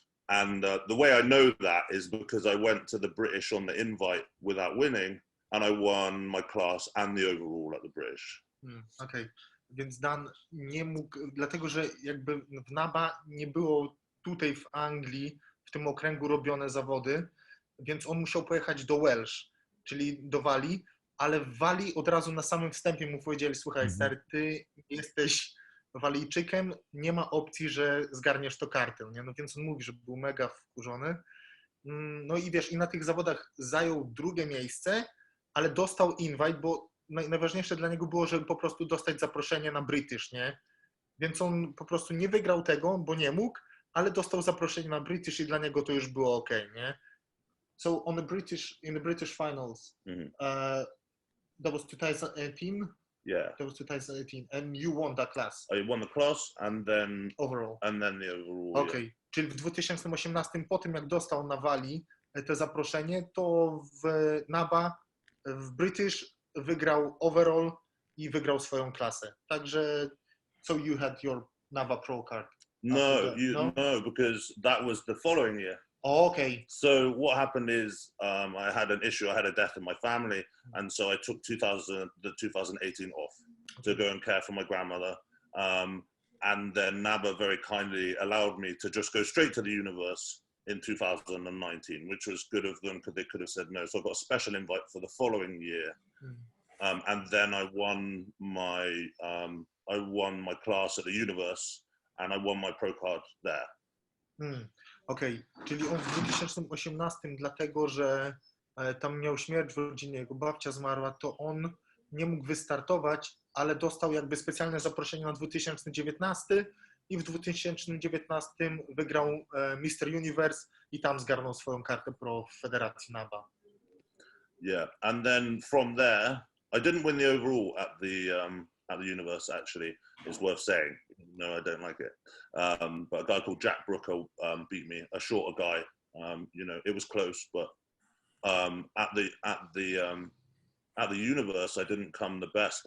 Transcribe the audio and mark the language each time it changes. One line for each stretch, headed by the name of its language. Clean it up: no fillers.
English: And the way I know that is because I went to the British on the invite without winning. And I won my class and the overall at the British.
Polish: Okej, więc Dan nie mógł, dlatego że jakby w NABA nie było tutaj w Anglii, w tym okręgu robione zawody, więc on musiał pojechać do Welsh, czyli do Walii, ale w Walii od razu na samym wstępie mu powiedzieli, słuchaj stary, ty jesteś Walijczykiem, nie ma opcji, że zgarniesz to kartę, nie? No więc on mówi, że był mega wkurzony. No i wiesz, i na tych zawodach zajął 2. miejsce, ale dostał invite, bo najważniejsze dla niego było, żeby po prostu dostać zaproszenie na British, nie? Więc on po prostu nie wygrał tego, bo nie mógł, ale dostał zaproszenie na British i dla niego to już było okej, nie?
English: So in the British finals, that was 2018? Yeah. That was 2018, and you won that class. I won the class and then overall. And then the overall.
Polish: Okej,
English: Yeah.
Polish: czyli w 2018 po tym jak dostał na Walii to zaproszenie, to w NABA, w British wygrał overall i wygrał swoją klasę. Także
English: so you had your NABA Pro card. No, because that was the following year. Oh, okay. So what happened is I had an issue. I had a death in my family, and so I took 2018 off to go and care for my grandmother. And then NABA very kindly allowed me to just go straight to the universe in 2019, which was good of them because they could have said no. So I got a special invite for the following year, and then I won my class at the universe, and I won my pro card there.
Polish: Okej, czyli on w 2018, dlatego że tam miał śmierć w rodzinie, jego babcia zmarła, to on nie mógł wystartować, ale dostał jakby specjalne zaproszenie na 2019 i w 2019 wygrał Mr. Universe i tam zgarnął swoją kartę pro w federacji NABA.
English: Yeah, and then from there, I didn't win the overall at the universe, actually, it's worth saying. No, I don't like it. But a guy called Jack Brooker beat me, a shorter guy. It was close, but at the universe, I didn't come the best.